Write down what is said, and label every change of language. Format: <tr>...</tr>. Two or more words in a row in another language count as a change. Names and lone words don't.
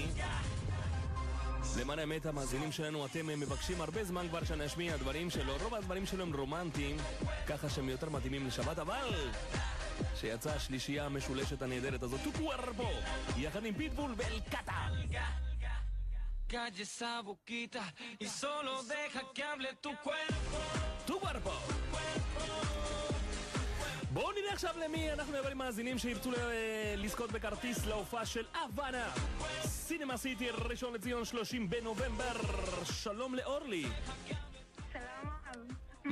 <he>למען האמת, המאזינים שלנו, אתם מבקשים הרבה זמן כבר שנשמיע הדברים שלו. רוב הדברים שלו הם רומנטיים, ככה שהם יותר מתאימים לשבת, אבל שיצאה השלישייה המשולשת הנהדרת הזאת, טו קווארפו, יחד עם פיטבול ואל קאטה.</he> <es>Calla esa boquita y solo deja que hable tu cuerpo.</es> <he>טו קווארפו. בואו נראה עכשיו למי אנחנו נעבור עם מאזינים שירצו לזכות בכרטיס להופעה של אבנה סינמה סיטי, ראשון לציון, 30 בנובמבר. שלום לאורלי. שלום רב.</he>